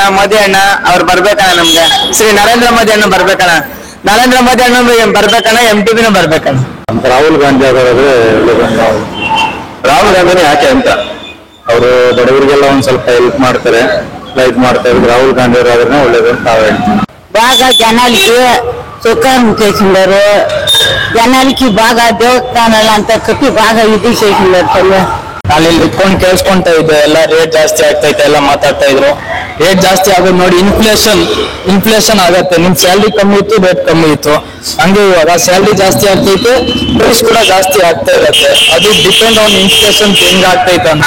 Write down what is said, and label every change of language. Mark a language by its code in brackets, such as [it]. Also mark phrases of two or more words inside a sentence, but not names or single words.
[kn] ಮೋದಿ ಅಣ್ಣ ಅವ್ರು ಬರ್ಬೇಕಣ್ಣ. ನಮ್ಗೆ ಶ್ರೀ ನರೇಂದ್ರ ಮೋದಿ ಅಣ್ಣ ಬರ್ಬೇಕಣ್ಣ. ನರೇಂದ್ರ ಮೋದಿ ಅಣ್ಣ ಬರ್ಬೇಕಣ್ಣ. MTBನೂ ಬರ್ಬೇಕಣ್ಣ. ರಾಹುಲ್ ಗಾಂಧಿ ಅವರಾದ್ರೆ ರಾಹುಲ್ ಗಾಂಧಿನೇ ಯಾಕೆ ಅಂತ ಅವರು ಬಡವರಿಗೆಲ್ಲ ಒಂದ್ ಸ್ವಲ್ಪ ಹೆಲ್ಪ್ ಮಾಡ್ತಾರೆ, ಲೈಟ್ ಮಾಡ್ತಾ ಇದ್ರು. రాహుల్ గాంధీ ಅವರಾದ್ರೆ ಒಳ್ಳೇದು ಅಂತ ನಾವು ಹೇಳ್ತೀವಿ. [te] బాగా జనాలకి సుఖం చేసిండారు. జనాలకి బాగా దేవస్థానాలు అంతా కట్టి బాగా ఇది చేసిండారు. [kn] ಅಲ್ಲಿ ಇಟ್ಕೊಂಡು ಕೇಳಿಸ್ಕೊಂತ ಇದ್ದೆ. ಎಲ್ಲ ರೇಟ್ ಜಾಸ್ತಿ ಆಗ್ತೈತೆ ಎಲ್ಲ ಮಾತಾಡ್ತಾ ಇದ್ರು. ರೇಟ್ ಜಾಸ್ತಿ ಆಗೋದು ನೋಡಿ ಇನ್ಫ್ಲೇಷನ್ ಆಗತ್ತೆ. ನಿಮ್ ಸ್ಯಾಲ್ರಿ ಕಮ್ಮಿ ಇತ್ತು, ರೇಟ್ ಕಮ್ಮಿ ಇತ್ತು. ಹಂಗೆ ಇವಾಗ ಸ್ಯಾಲ್ರಿ ಜಾಸ್ತಿ ಆಗ್ತೈತೆ, ಪ್ರೈಸ್ ಕೂಡ ಜಾಸ್ತಿ ಆಗ್ತಾ ಇರತ್ತೆ. ಅದು [en] depend on inflation [kn] ಹೆಂಗ್ ಆಗ್ತೈತೆ ಅಂತ.